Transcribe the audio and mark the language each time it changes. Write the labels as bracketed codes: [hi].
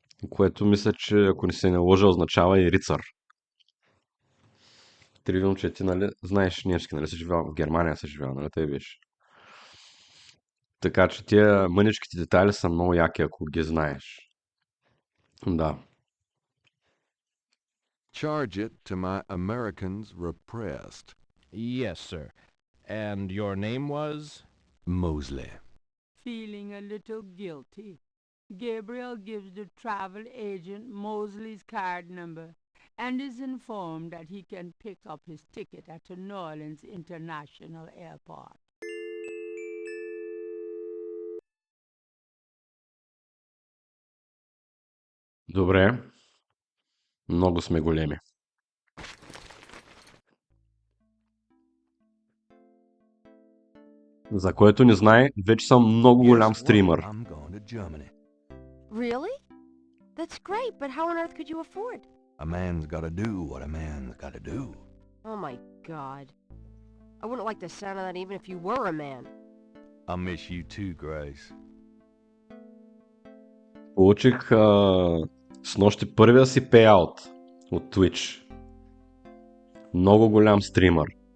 [bg] Което мисля, че ако не се не лъжа, означава и рицар. Тривам, че ти, нали, знаеш немски, нали, си живял в Германия, си живял, нали, тъй беше. Така че тия мъничките детайли са много яки, ако ги знаеш. Да. [en] Charge it to my Americans repressed. Yes, sir. And your name was? Mosley. Feeling a little guilty, Gabriel gives the travel agent Mosley's card number and is informed that he can pick up his ticket at the New Orleans International Airport. [bg] Добре. Много сме големи. За който не знае, вече съм много голям стример. [en] I'm going to Germany. Really? That's great, but how on earth could you afford? A man's got to do what a man's got to do. Oh my god. I wouldn't like the sound of that even if you were a man. I'll miss you too, Grace. [bg] Получих снощи първия си пейаут от Twitch. Много голям стример.